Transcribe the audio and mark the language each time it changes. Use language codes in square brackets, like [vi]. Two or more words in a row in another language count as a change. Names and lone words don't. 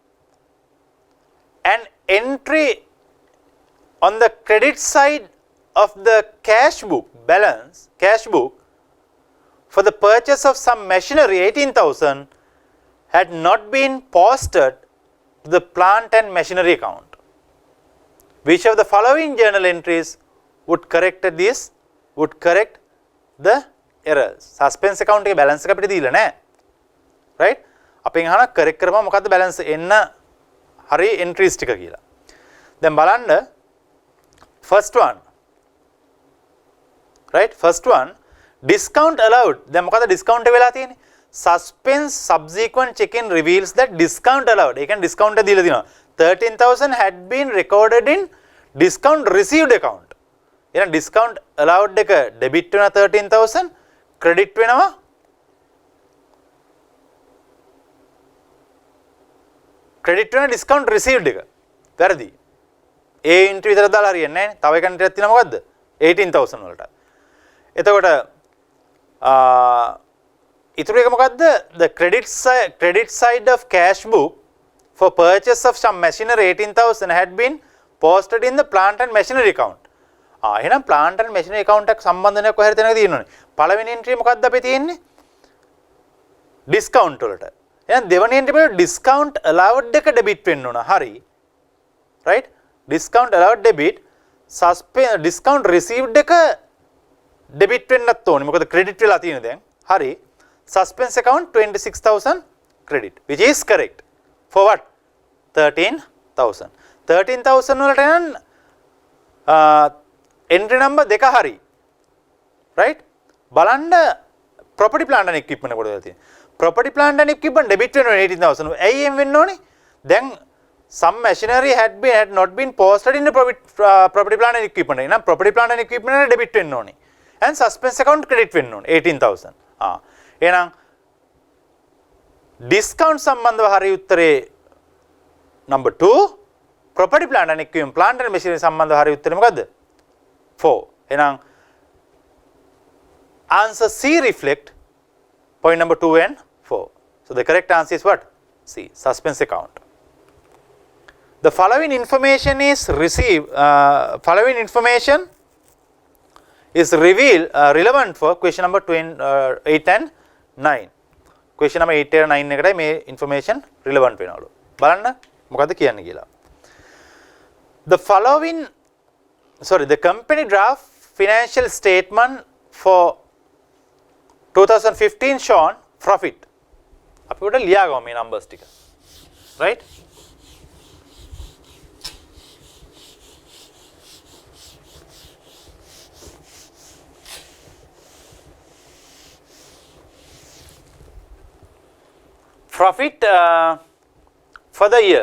[en] An entry on the credit side of the cash book balance, cash book, for the purchase of some machinery 18,000 had not been posted to the plant and machinery account. Which of the following journal entries would correct this? Would correct the errors? Suspense account [si] එකේ balance එක අපිට දීලා නැහැ. Right? අපෙන් අහන correct කරපුවා මොකද්ද balance එන්න හරි entries ටික කියලා. දැන් බලන්න [en] first one. Right? First one, discount allowed. [si] දැන් මොකද discount එක වෙලා තියෙන්නේ? [en] Suspense subsequent check-in reveals that discount allowed. [si] ඒ කියන්නේ discount එක දීලා තියෙනවා. [en] 13,000 had been recorded in discount received account. [si] එහෙනම් [en] discount allowed [si] එක debit වෙනවා 13,000, credit වෙනවා [en] discount received [si] එක. වැරදි. ඒ entry විතර දාලා හරියන්නේ නැහැ නේ. තව එක entry එකක් තියෙනවා මොකද්ද? 18,000 වලට. එතකොට ඉතුරු එක මොකද්ද? [en] The credit side of cash book for purchase of some machinery 18,000 had been posted in the plant and machinery account. [si] එහෙනම් [en] plant and machinery account [si] එක සම්බන්ධනයක් කොහේද තැනක තියෙනවනේ. පළවෙනි entry මොකද්ද අපි තියෙන්නේ? discount වලට. එහෙනම් දෙවෙනි entry වල [en] discount allowed [si] එක debit වෙන්න ඕන. හරි. [en] Right? Discount allowed debit. discount received [si] එක debit වෙන්නත් ඕනේ. මොකද credit වෙලා තියෙන දැන්. හරි. [en] Suspense account 26,000 credit, which is correct. For what? [si] 13,000. 13,000 වලට නම් [en] entry number [si] දෙක හරි. [en] Right? බලන්න property plant and equipment [si] කොටද තියෙන්නේ. [en] Property plant and equipment debit වෙනවා 18,000. [si] ඇයි එහෙම වෙන්න ඕනේ? [en] දැන් some machinery had not been posted in the property plant and equipment. [si] එහෙනම් [en] property plant and equipment [si] වල debit වෙන්න ඕනේ. [en] And suspense account credit [si] වෙන්න ඕනේ [en] 18,000. [si] එහෙනම් discount සම්බන්ධව හරි උත්තරේ number 2. [en] Property plant and equipment, plant and machinery [si] සම්බන්ධව හරි උත්තරේ මොකද්ද? [en] 4. එහෙනම් answer C reflect point number 2 and 4. So the correct answer is what? C, suspense account. The following information is received. Following information is revealed relevant for question number 8 and 9. Question number 8 and 9 [si] එකටයි මේ [en] information relevant [si] වෙනවලු. බලන්න මොකද්ද කියන්නේ කියලා. [en] The following, the company draft financial statement for 2015 shown profit. [si] අපි උඩ ලියා ගමු මේ numbers ටික. [en] Right? Profit for the year.